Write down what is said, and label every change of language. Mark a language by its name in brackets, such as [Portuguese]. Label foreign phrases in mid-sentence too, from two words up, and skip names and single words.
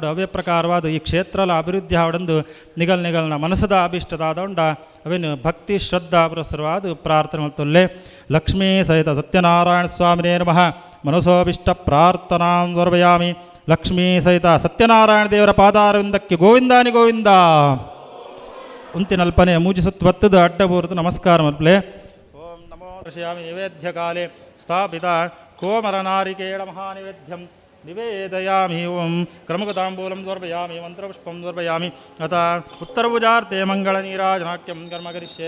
[Tulu] ಅವೇ ಪ್ರಕಾರವಾದ ಈ ಕ್ಷೇತ್ರಲ ಅಭಿವೃದ್ಧಿ ಆವಡಂದು ನಿಗಲ್ನ ಮನಸ್ಸದ ಅಭಿಷ್ಟದಾದೊಂಡ ಅವೇನು ಭಕ್ತಿ ಶ್ರದ್ಧಾ ಪುರಸ್ಸರವಾದ ಪ್ರಾರ್ಥನೆ ಮಲ್ತೊಲ್ಲೆ. [Sanskrit] ಲಕ್ಷ್ಮೀ ಸಹಿತ ಸತ್ಯನಾರಾಯಣ ಸ್ವಾಮಿನೇ ನಮಃ. ಮನಸೋಭಿಷ್ಟ ಪ್ರಾರ್ಥನಾಂ ಸಮರ್ಪಯಾಮಿ. [Tulu] ಲಕ್ಷ್ಮೀ ಸಹಿತ ಸತ್ಯನಾರಾಯಣ ದೇವರ ಪಾದಾರವಿಂದಕ್ಕೆ ಗೋವಿಂದಾನಿ ಗೋವಿಂದ ಉಂತಿನಲ್ಪನೆ ಮೂಜಿಸುತ್ತ ಬತ್ತದ ಅಡ್ಡಬೂರ್ದು ನಮಸ್ಕಾರ ಮಲ್ಪಲೆ. [Sanskrit] ಓಂ ನಮೋ ಋಷಯಾಮಿ. ನೈವೇದ್ಯ ಕಾಲೇ ಸ್ಥಾಪಿತ ಕೋಮರನಾರಿಕೇಳ ಮಹಾನಿವೇದ್ಯಂ ನಿವೇದಯಾಮಿ. ಓಂ ಕ್ರಮಗತಾಂಬೂಲಂ ಸಮರ್ಪಯಾಮಿ. ಮಂತ್ರಪುಷ್ಪಂ ಸಮರ್ಪಯಾಮಿ. ಅಥ ಉತ್ತರಭುಜಾರ್ತೆ ಮಂಗಳ ನೀರಾಜನಾಕ್ಯಂ ಕರ್ಮ ಕರಿಷ್ಯೆ.